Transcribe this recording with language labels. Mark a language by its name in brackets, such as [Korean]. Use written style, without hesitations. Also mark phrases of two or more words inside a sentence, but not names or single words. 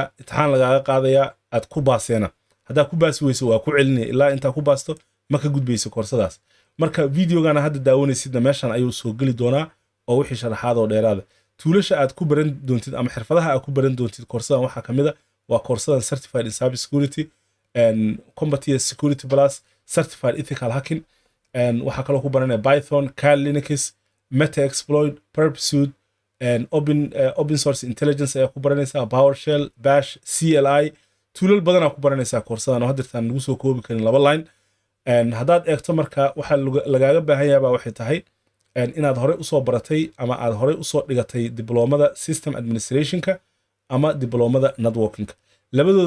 [Somali] imtixaan lagaaga qaadaya aad ku baaseena haddaa ku baasi weyso waa ku celinaya ilaa intaa ku baasto ma ka gudbayso koorsadaas marka videogana hadda daawanaysidna meeshan ayuu soo geli doonaa oo wixii sharaxaad oo dheeraada tuulasha aad ku baran doontid ama xirfadaha aad ku baran doontid koorsadan waxaa ka mid ah waa koorsadan [English] certified in cyber security combative security plus certified ethical hacking [Somali] waxaa kaloo ku baranaya [English] python cal linux metaexploit perpsuit open source intelligence [Somali] ayaa ku baranaysaa [English] powershell bash cli [Somali] tuulal badanaa ku baranaysaa koorsadan oo hadirtaan lagu soo koobi karin laba line haddaad eegto marka waxaa lagaaga baahan yahabaa waxay tahay inaad horey usoo baratay ama aad horey usoo dhigatay diblomada [English] system administrationka [Somali] ama diblomada networkinga labadooda